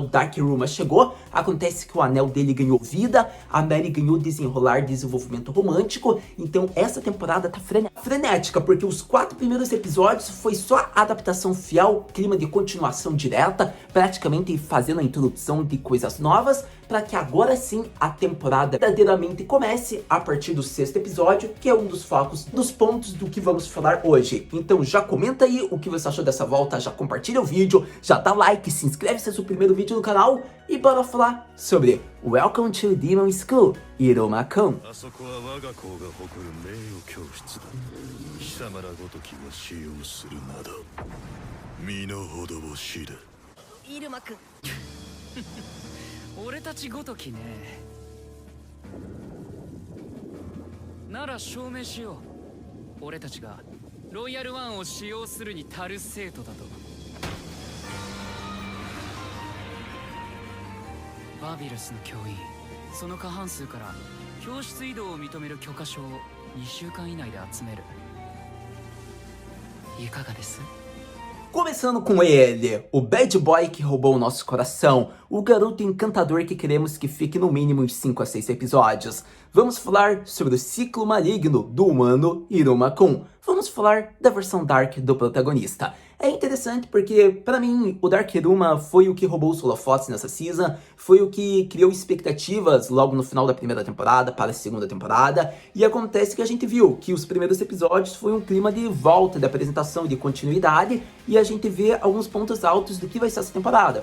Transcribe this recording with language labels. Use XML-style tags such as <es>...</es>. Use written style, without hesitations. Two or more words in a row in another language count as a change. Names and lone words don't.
<pt>Dark Iruma chegou, acontece que o anel dele ganhou vida, a Mary ganhou desenrolar, desenvolvimento romântico, então essa temporada tá frenética, porque os 4 primeiros episódios foi só adaptação fiel, clima de continuação direta, praticamente fazendo a introdução de coisas novas, para que agora sim a temporada verdadeiramente comece a partir do 6º episódio, que é um dos focos, dos pontos do que vamos falar hoje. Então já comenta aí o que você achou dessa volta, já compartilha o vídeo, já dá like, se inscreve se é o seu primeiro vídeo no canal, e bora falar sobre Welcome to Demon School, Iruma-kun. Iruma-kun.</pt> <ja>俺たちごときね。なら証明しよう。俺たちがロイヤルワンを使用するに足る生徒だと。バビルスの教員、その過半数から教室移動を認める許可書を2週間以内で集める。いかがです？</ja> <pt>Começando com ele, o</pt> <en>bad boy</en> <pt>que roubou o nosso coração, o garoto encantador que queremos que fique no mínimo em 5 a 6 episódios. Vamos falar sobre o ciclo maligno do humano Iruma-kun. Vamos falar da versão Dark do protagonista. É interessante porque, pra mim, o Dark Iruma foi o que roubou os holofotes nessa season, foi o que criou expectativas logo no final da primeira temporada para a segunda temporada, e acontece que a gente viu que os primeiros episódios foi um clima de volta, de apresentação, de continuidade, e a gente vê alguns pontos altos do que vai ser essa temporada.</pt>